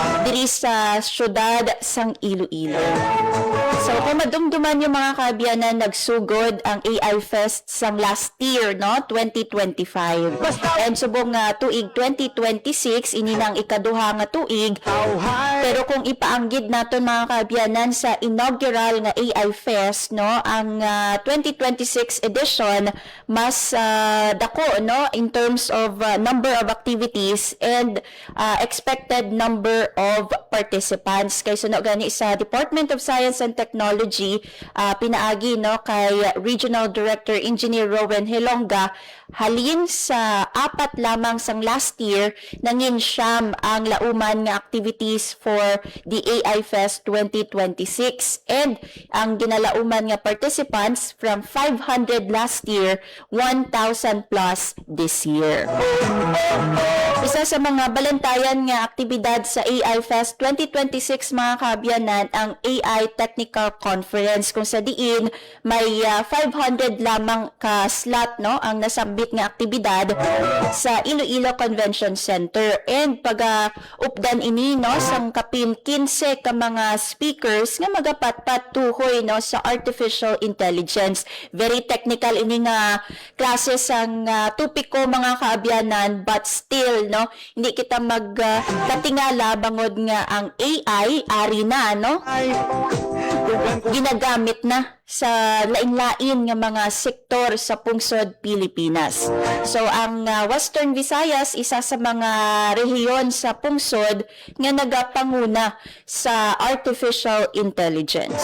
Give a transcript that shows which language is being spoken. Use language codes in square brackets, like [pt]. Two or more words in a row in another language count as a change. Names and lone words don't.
[hil] diri sa syudad sang Iloilo. So kung madumduman yung mga kaabyanan, nagsugod ang AI Fest sang [en] last year, [hil] no, 2025. And subong nga tuig 2026 ini nang ikaduha nga tuig. Tauhay. Pero kung ipaanggid naton mga kaabyanan sa inaugural nga AI Fest, no, ang 2026 edition mas dako, no, [en] in terms of number of activities and expected number of participants. [hil] Kay suno gani sa Department of Science and Technology, pinaagi, no, kay Regional Director Engineer Rowan Hilonga, halin sa apat lamang sang [en] last year, [hil] nangin siyam ang lauman nga [en] activities for the AI Fest 2026. [hil] And ang ginalauman nga [en] participants from 500 last year, 1,000 plus this year. [hil] Isa sa mga balantayan nga aktibidad sa AI Fest 2026 mga kaabyanan, ang AI Technical National Conference kung sa diin may 500 lamang ka slot no ang nasambit nga aktibidad sa Iloilo Convention Center. And pag updan ini no sang kapin 15 ka mga speakers nga magapatpat tuhoy no sa [en] artificial intelligence. Very technical [hil] ini nga klase sang tupiko mga kaabyanan, but still no hindi kita magkatingala bangod nga ang AI ari na no ginagamit na sa lain-lain nga mga sektor sa pungsod Pilipinas. So ang Western Visayas isa sa mga rehiyon sa pungsod nga nagapanguna sa [en] artificial intelligence.